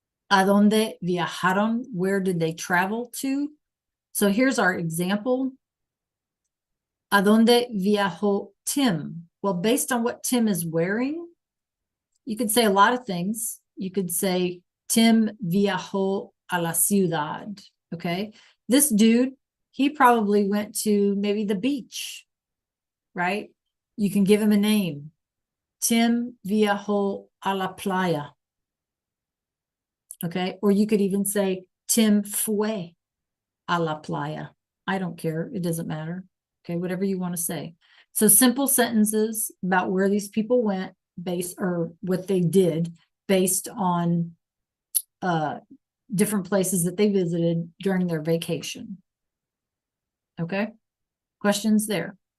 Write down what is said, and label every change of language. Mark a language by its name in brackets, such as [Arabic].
[Spanish] ¿A dónde viajaron? [English] Where did they travel to? So here's our example. [Spanish] ¿A dónde viajó Tim? [English] Well, based on what Tim is wearing, you could say a lot of things. You could say [Spanish] Tim viajó a la ciudad. [English] Okay. This dude, he probably went to maybe the beach, right? You can give him a name. [Spanish] Tim viajó a la playa. [English] Okay. Or you could even say [Spanish] Tim fue a la playa. [English] I don't care. It doesn't matter. Okay. Whatever you want to say. So simple sentences about where these people went based, or what they did based on different places that they visited during their vacation. Okay. Questions there?